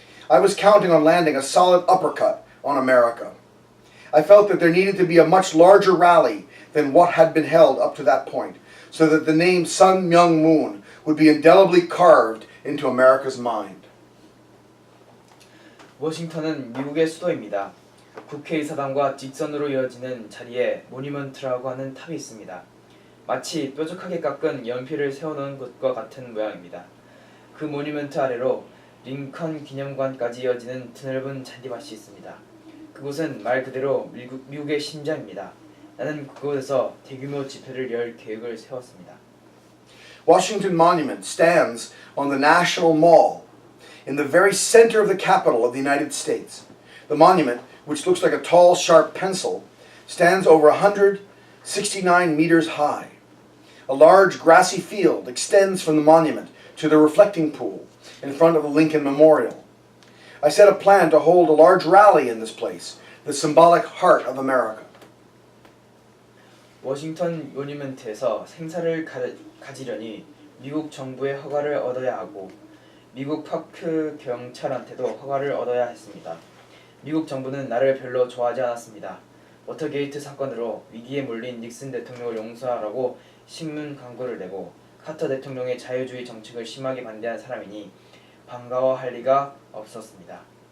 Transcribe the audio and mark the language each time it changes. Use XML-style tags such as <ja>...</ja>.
<en>I was counting on landing a solid uppercut on America. I felt that there needed to be a much larger rally than what had been held up to that point, so that the name Sun Myung Moon would be indelibly carved into America's mind.</en> <ko>워싱턴은 미국의 수도입니다. 국회의사당과 직선으로 이어지는 자리에 모니먼트라고 하는 탑이 있습니다. 마치 뾰족하게 깎은 연필을 세워놓은 것과 같은 모양입니다. 그 모니먼트 아래로 링컨 기념관까지 이어지는 드넓은 잔디밭이 있습니다. 그곳은 말 그대로 미국의 심장입니다. 나는 그곳에서 대규모 집회를 열 계획을 세웠습니다.</ko> <en>Washington Monument stands on the National Mall in the very center of the capital of the United States. The monument, which looks like a tall, sharp pencil, stands over 169 meters high. A large grassy field extends from the monument to the reflecting pool in front of the Lincoln Memorial. I set a plan to hold a large rally in this place, the symbolic heart of America.</en> <ko>워싱턴 모니먼트에서 행사를 가지려니 미국 정부의 허가를 얻어야 하고 미국 파크 경찰한테도 허가를 얻어야 했습니다. 미국 정부는 나를 별로 좋아하지 않았습니다. 워터게이트 사건으로 위기에 몰린 닉슨 대통령을 용서하라고 신문 광고를 내고 카터 대통령의 자유주의 정책을 심하게 반대한 사람이니 반가워할 리가 없었습니다.</ko>